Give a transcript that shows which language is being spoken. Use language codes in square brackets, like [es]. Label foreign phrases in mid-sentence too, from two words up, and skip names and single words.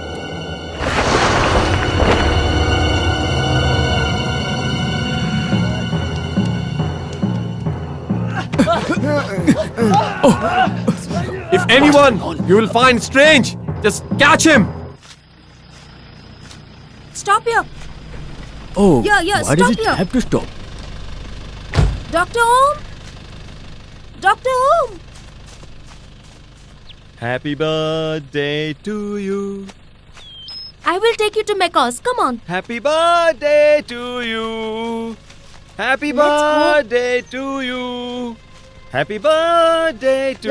[en] If anyone you will find strange, just catch him. Stop here. Oh, Yeah, why stop does it here. have to stop? Dr. Om? Dr. Om? Happy birthday to you. I will take you to Mecca's. Come on. Happy birthday to you. Happy Let's go. birthday to you. Happy birthday to you.